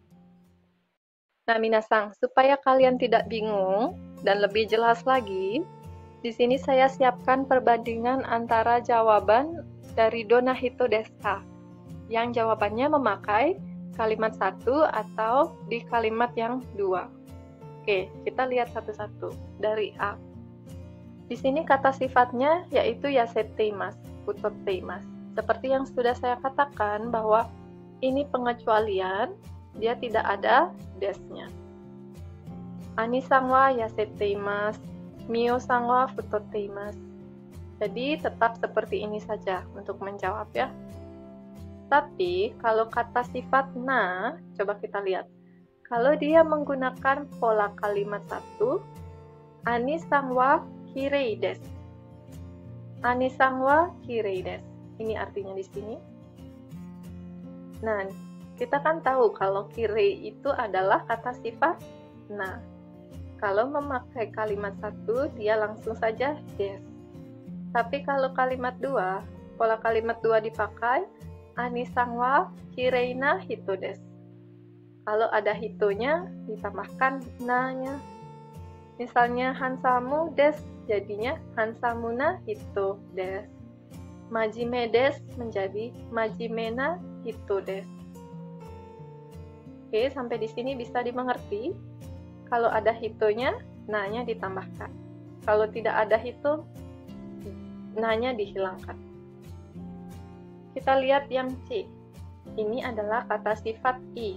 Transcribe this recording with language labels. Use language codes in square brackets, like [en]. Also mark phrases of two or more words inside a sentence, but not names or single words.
[id] Nah, minasang, supaya kalian tidak bingung dan lebih jelas lagi, di sini saya siapkan perbandingan antara jawaban dari [ja] どんな人ですか, [id] yang jawabannya memakai kalimat 1 atau di kalimat yang 2. Oke, kita lihat satu-satu. Dari A. Di sini kata sifatnya yaitu [ja] 痩せています、太っています. [id] Seperti yang sudah saya katakan bahwa ini pengecualian, dia tidak ada desnya. [ja] アニさんは痩せています、ミオさんは太っています. [id] Jadi tetap seperti ini saja untuk menjawab ya. Tapi kalau kata sifat na, coba kita lihat. Kalau dia menggunakan pola kalimat 1, [ja] アニさんはきれいです. アニさんはきれいです. [id] Ini artinya di sini. Nah, kita kan tahu kalau kirei itu adalah kata sifat na. Kalau memakai kalimat 1, dia langsung saja desu. Tapi kalau kalimat 2, pola kalimat 2 dipakai, [ja] アニさんはきれいな人です. [id] Kalau ada hitonya, ditambahkan na-nya. Misalnya [ja] ハンサムです, [id] jadinya [ja] ハンサムな人です. 真面目です [id] menjadi [ja] 真面目な人です. [id] Oke, sampai di sini bisa dimengerti. Kalau ada hitonya, na-nya ditambahkan. Kalau tidak ada hito, na-nya dihilangkan. Kita lihat yang C. Ini adalah kata sifat i.